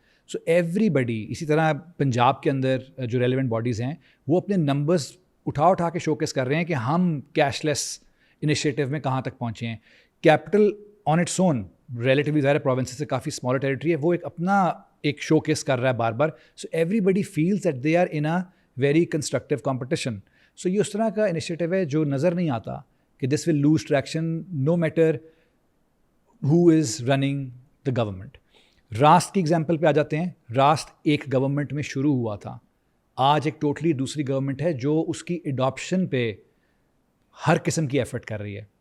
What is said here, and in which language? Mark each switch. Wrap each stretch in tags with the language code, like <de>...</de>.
<en>so everybody,</en> <ur>اسی طرح پنجاب کے اندر جو ریلیونٹ باڈیز ہیں وہ اپنے نمبرز اٹھا کے شوکیس کر رہے ہیں کہ ہم کیش لیس انیشیٹو میں کہاں تک پہنچے ہیں. Capital</ur> <en>on its own relatively</en> <ur>ظاہر پروونسز سے کافی اسمالر ٹیریٹری ہے, وہ ایک اپنا ایک شو کیس کر رہا ہے بار بار.</ur> <en>So everybody feels that they are in a very constructive competition.</en> <ur>سو یہ اس طرح کا انیشیٹو ہے جو نظر نہیں آتا کہ</ur> <en>This will lose traction no matter who is running the government.</en> <ur>راست کی ایگزامپل پہ آ جاتے ہیں. راست ایک گورنمنٹ میں شروع ہوا تھا, آج ایک ٹوٹلی دوسری گورنمنٹ ہے جو اس کی اڈاپشن پہ ہر قسم کی ایفرٹ کر رہی ہے.</ur>